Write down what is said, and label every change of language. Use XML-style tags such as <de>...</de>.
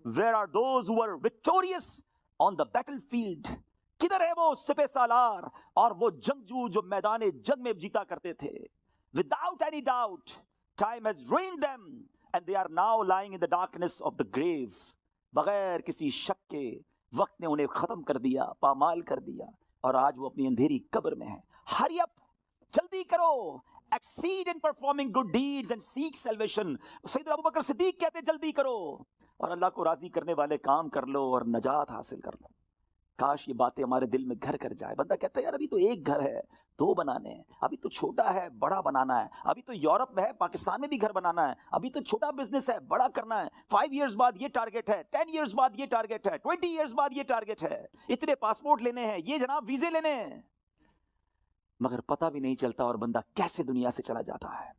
<en>where are those who were victorious on the battlefield,</en> <ur>کدھر ہے وہ سپہ سالار اور وہ جنگجو جو میدان جنگ میں جیتا کرتے تھے.</ur> <en>without any doubt time has ruined them and they are now lying in the darkness of the grave,</en> <ur>بغیر کسی شک کے وقت نے انہیں ختم کر دیا, پامال کر دیا, اور آج وہ اپنی اندھیری قبر میں ہیں.</ur> <en>hurry up,</en> <ur>جلدی کرو,</ur> <en>exceed in performing good deeds and seek salvation.</en> <ur>سیدنا ابوبکر صدیق کہتے ہیں جلدی کرو اور اللہ کو راضی کرنے والے کام کر لو اور نجات حاصل کر لو. کاش یہ باتیں ہمارے دل میں گھر کر جائے. بندہ کہتا ہے یار ابھی تو ایک گھر ہے, دو بنانے ہیں, ابھی تو چھوٹا ہے بڑا بنانا ہے, ابھی تو یورپ میں ہے پاکستان میں بھی گھر بنانا ہے, ابھی تو چھوٹا بزنس ہے بڑا کرنا ہے, 5 ایئرز بعد یہ ٹارگٹ ہے, 10 ایئرز بعد یہ ٹارگٹ ہے, 20 ایئرز بعد یہ ٹارگٹ ہے, اتنے پاسپورٹ لینے ہیں, یہ جناب ویزے لینے ہیں, مگر پتہ بھی نہیں چلتا اور بندہ کیسے دنیا سے چلا جاتا ہے.</ur>